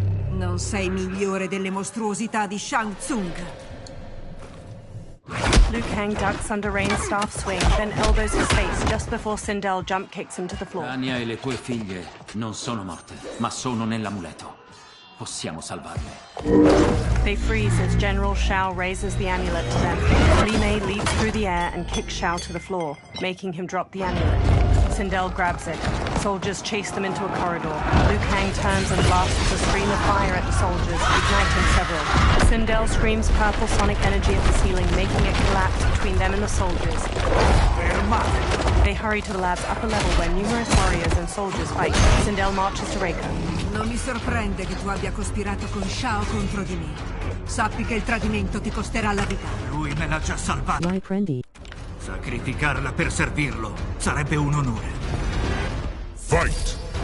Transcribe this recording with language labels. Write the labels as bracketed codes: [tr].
[it] Non sei migliore delle mostruosità di Shang Tsung. [en] Liu Kang ducks under Rain's staff swing, then elbows his face just before Sindel jump kicks him to the floor. [it] Anya e le tue figlie non sono morte, ma sono nell'amuleto. Possiamo salvarle. [en] They freeze as General Shao raises the amulet to them. Li Mei leaps through the air and kicks Shao to the floor, making him drop the amulet. Sindel grabs it. Soldiers chase them into a corridor. Liu Kang turns and blasts a stream of fire at the soldiers, igniting several. Sindel screams purple sonic energy at the ceiling, making it collapse between them and the soldiers. They hurry to the lab's upper level where numerous warriors and soldiers fight. Sindel marches to Reiko. [it] Non mi sorprende che tu abbia cospirato con Shao contro di me. Sappi che il tradimento ti costerà la vita. Lui me l'ha già salvato. Why Prendi? Sacrificarla per servirlo sarebbe un onore. [en] Fight!